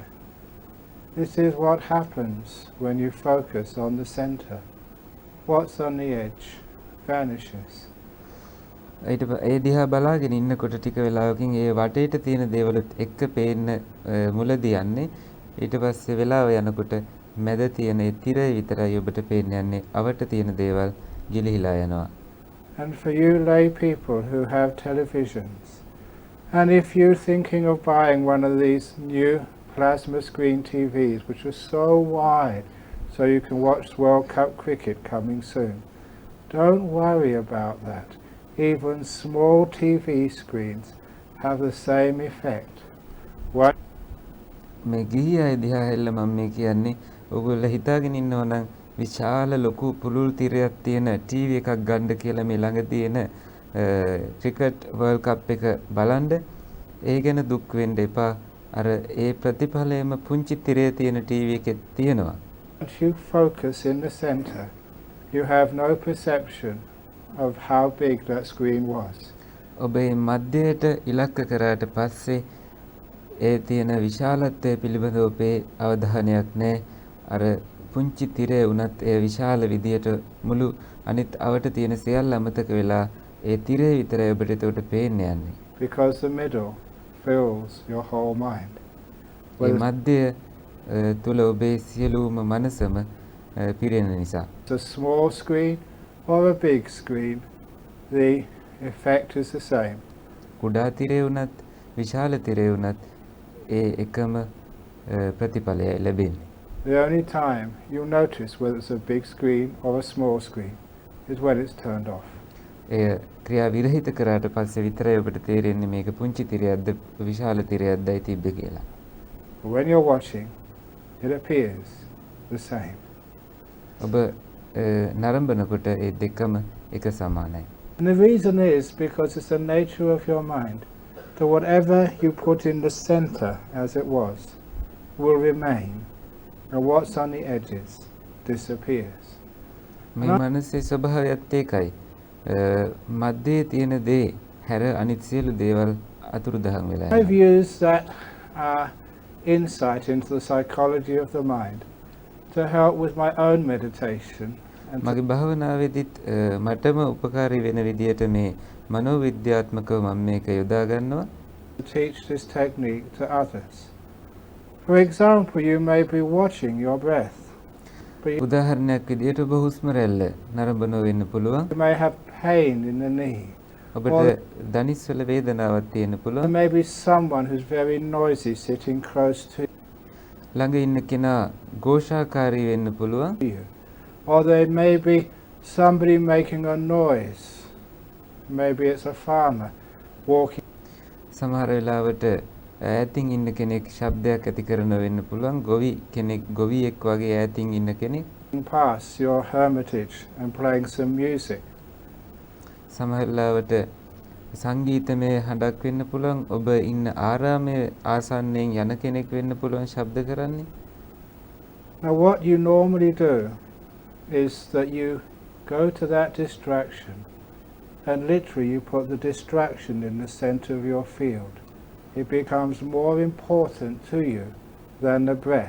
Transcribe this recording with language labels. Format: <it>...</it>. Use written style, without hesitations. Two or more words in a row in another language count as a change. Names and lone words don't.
<en>This is what happens when you focus on the center. What's on the edge vanishes.</en> <si>ඒ දිහා බලාගෙන ඉන්නකොට ටික වෙලාවකින් ඒ වටේට තියෙන දේවලුත් එක්ක පේන්න මුලදී යන්නේ. ඊට පස්සේ වෙලාව යනකොට මැද තියෙන ඒ තිරය විතරයි ඔබට පේන්න යන්නේ. අවට තියෙන දේවල් ගිලිහිලා යනවා.</si> <en>And for you lay people who have televisions, and if you're thinking of buying one of these new plasma screen TVs, which are so wide, so you can watch World Cup cricket coming soon, don't worry about that. Even small TV screens have the same effect.</en> <si>මේ ගිහි අය දිහා හැල්ල මම මේ කියන්නේ ඔයගොල්ලෝ හිතාගෙන ඉන්නවා නම් විශාල ලොකු පුළුල් තිරයක් තියෙන ටීවී එකක් ගන්න කියලා මේ ළඟ තියෙන</si> <en>cricket world cup</en> <si>එක බලන්න. ඒ ගැන දුක් වෙන්න එපා. අර ඒ ප්‍රතිඵලයම පුංචි තිරේ තියෙන ටීවී එකේ තියෙනවා.</si> <en>If you focus in the center, you have no perception of how big that screen was.</en> <si>ඔබ මේ මධ්‍යයට ඉලක්ක කරාට පස්සේ ඒ තියෙන විශාලත්වය පිළිබඳව ඔබේ අවධානයක් නැහැ. අර පුංචි තිරය වුණත් ඒ විශාල විදියට මුළු අනිත් අවට තියෙන සියල්ල අමතක වෙලා ඒ තිරය විතරයි ඔබට එතකොට පේන්න යන්නේ.</si> <en>Because the middle fills your whole mind.</en> <si>මේ මධ්‍ය තුල ඔබේ සියලුම මනසම පිරෙන නිසා.</si> <en>It's a small screen or a big screen, the effect is the same.</en> <si>කුඩා තිරය වුණත් විශාල තිරය වුණත් ඒ එකම ප්‍රතිඵලය ලැබෙන්නේ.</si> <en>The only time you'll notice whether it's a big screen or a small screen is when it's turned off.</en> <si>එය ක්‍රියා විරහිත කරාට පස්සේ විතරයි ඔබට තේරෙන්නේ මේක පුංචි තිරයක්ද විශාල තිරයක්දයි තිබ්බේ කියලා.</si> <en>But when you're watching, it appears the same.</en> <si>ඔබ නරඹනකොට ඒ දෙකම එක සමානයි.</si> <en>And the reason is because it's the nature of your mind that whatever you put in the center as it was will remain, and what's on the edges disappears.</en> <si>මේ මනසේ ස්වභාවයත් ඒකයි. මැදේ තියෙන දේ හැර අනිත් සියලු දේවල් අතුරුදහන් වෙලා යනවා.</si> <en>I've used that insight into the psychology of the mind to help with my own meditation.</en> <si>මගේ භාවනාවේදීත් මටම උපකාරී වෙන විදියට මේ මනෝවිද්‍යාත්මකව මම මේක යොදා ගන්නවා.</si> <en>To teach this technique to others. For example, you may be watching your breath.</en> <si>උදාහරණයක් විදියට ඔබ හුස්ම රැල්ල නරඹනව වෙන්න පුළුවන්.</si> <en>You may have pain in the knee.</en> <si>ඔබට දනිස්වල වේදනාවක් තියෙන්න පුළුවන්.</si> <en>There may be someone who's very noisy sitting close to</en> <si>ළඟ ඉන්න කෙනා ഘോഷාකාරී වෙන්න පුළුවන්.</si> <en>you. Or there may be somebody making a noise. Maybe it's a farmer walking.</en> <si>සමහර වෙලාවට ඈතින් ඉන්න කෙනෙක් ශබ්දයක් ඇති කරන වෙන්න පුළුවන්. ගොවියෙක් වගේ ඈතින් ඉන්න කෙනෙක්.</si> <en>Past your hermitage and playing some music.</en> <si>සමහර වෙලාවට සංගීතමය හඬක් වෙන්න පුළුවන්. ඔබ ඉන්න ආරාමයේ ආසන්නයෙන් යන කෙනෙක් වෙන්න පුළුවන් ශබ්ද කරන්නේ.</si> <en>Now what you normally do is that you go to that distraction and literally you put the distraction in the center of your field. It becomes more important to you than the breath.</en>